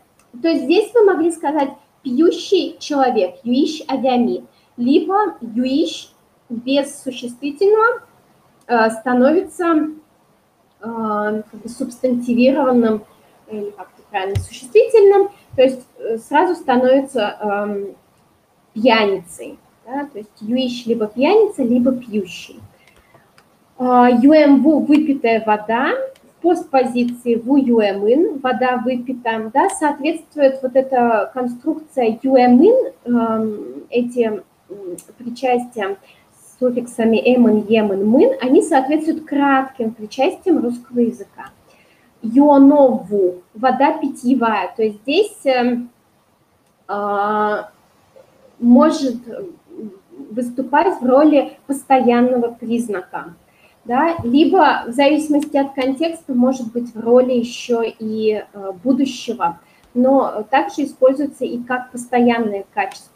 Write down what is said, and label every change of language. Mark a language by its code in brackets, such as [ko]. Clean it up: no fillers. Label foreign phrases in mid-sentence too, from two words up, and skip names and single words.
[ru] То есть здесь вы могли сказать пьющий человек, [udm] юиш адями, [ru] либо юиш без существительного становится как бы субстантивированным, или как-то правильно, существительным, то есть сразу становится пьяницей, да, то есть юиш либо пьяница, либо пьющий. Юэмву – выпитая вода, в постпозиции [udm] ву юэмын [ru] – вода выпита, да, соответствует вот эта конструкция юэмын, эти причастия с суффиксами эмын, емын, мын, они соответствуют кратким причастиям русского языка. Юонову – вода питьевая, то есть здесь может выступать в роли постоянного признака, да, либо в зависимости от контекста может быть в роли еще и будущего, но также используется и как постоянное качество.